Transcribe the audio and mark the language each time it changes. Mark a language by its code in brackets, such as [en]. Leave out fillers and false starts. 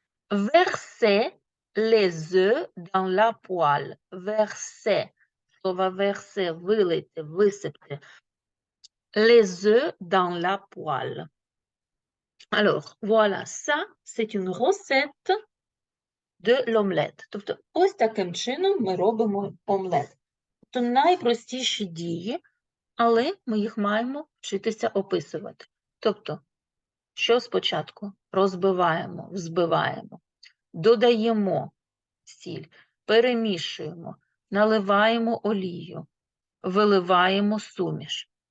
[fr] Versez les œufs dans la poêle. [uk] Versez, слово verser, вилийте, висипте. [fr] Les œufs dans la poêle. Alors, voilà, ça, c'est une recette de l'omelette. [uk] Тобто, ось таким чином ми робимо омлет. Тобто, найпростіші дії, але ми їх маємо вчитися описувати. Тобто, що спочатку? Розбиваємо, взбиваємо, додаємо сіль, перемішуємо, наливаємо олію, виливаємо суміш.